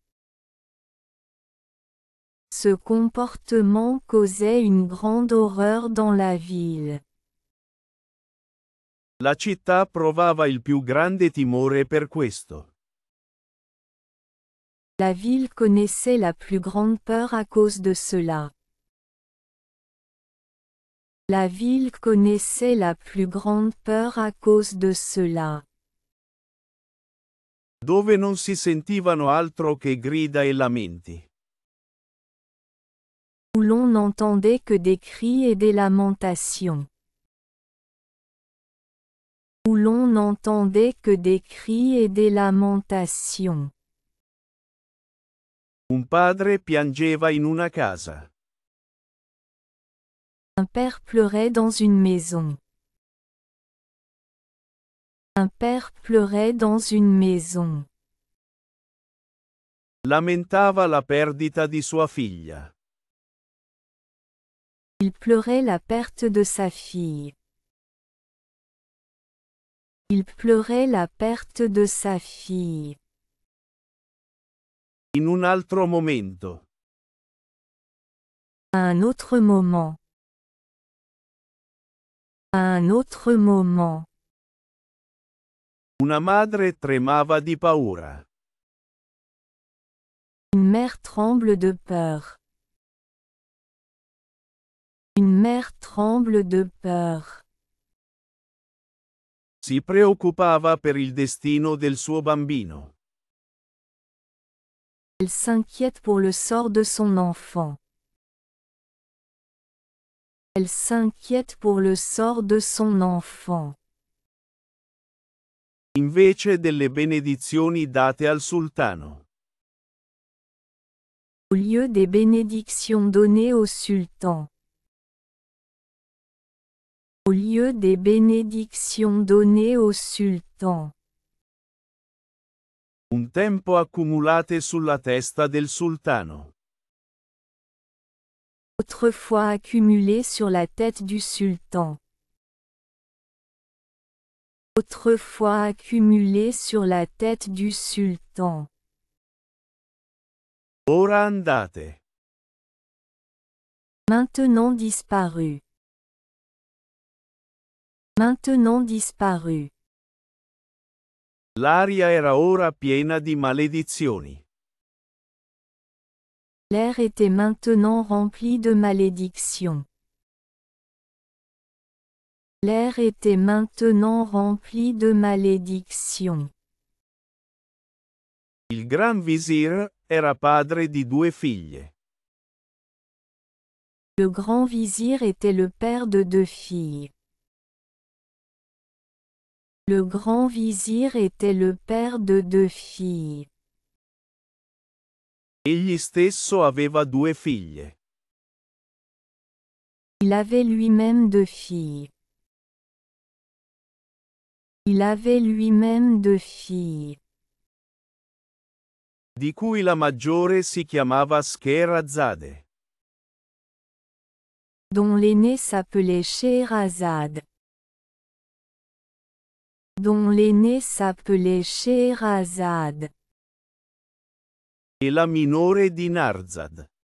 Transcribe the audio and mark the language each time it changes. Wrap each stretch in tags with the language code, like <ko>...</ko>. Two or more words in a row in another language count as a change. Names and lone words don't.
<fr>Ce comportement causait une grande horreur dans la ville.</fr> <it>La città provava il più grande timore per questo.</it> <fr>La ville connaissait la plus grande peur à cause de cela. La ville connaissait la plus grande peur à cause de cela.</fr> <it>Dove non si sentivano altro che grida e lamenti.</it> <fr>Où l'on n'entendait que des cris et des lamentations. Où l'on n'entendait que des cris et des lamentations.</fr> <it>Un padre piangeva in una casa.</it> <fr>Un père pleurait dans une maison. Un père pleurait dans une maison.</fr> <it>Lamentava la perdita di sua figlia.</it> <fr>Il pleurait la perte de sa fille. Il pleurait la perte de sa fille.</fr> <it>In un altro momento.</it> <fr>À un autre moment. À un autre moment.</fr> <it>Una madre tremava di paura.</it> <fr>Une mère tremble de peur. Une mère tremble de peur.</fr> <it>Si preoccupava per il destino del suo bambino.</it> <fr>Elle s'inquiète pour le sort de son enfant. Elle s'inquiète pour le sort de son enfant.</fr> <it>Invece delle benedizioni date al sultano.</it> <fr>Au lieu des bénédictions données au sultan. Au lieu des bénédictions données au sultan.</fr> <it>Un tempo accumulate sulla testa del sultano.</it> <fr>Autrefois accumulées sur la tête du sultan. Autrefois accumulées sur la tête du sultan.</fr> <it>Ora andate.</it> <fr>Maintenant disparu. Maintenant disparu.</fr> <it>L'aria era ora piena di maledizioni.</it> <fr>L'air était maintenant rempli de malédictions. L'air était maintenant rempli de malédictions.</fr> <it>Il Gran Visir era padre di 2 figlie.</it> <fr>Le grand vizir était le père de 2 filles. Le grand vizir était le père de 2 filles.</fr> <it>Egli stesso aveva 2 figlie.</it> <fr>Il avait lui-même 2 filles. Il avait lui-même 2 filles.</fr> <it>Di cui la maggiore si chiamava Scheherazade.</it> <fr>Dont l'aîné s'appelait Scheherazade. Dont l'aîné s'appelait Scheherazade.</fr> <it>E la minore Dinarzad.</it>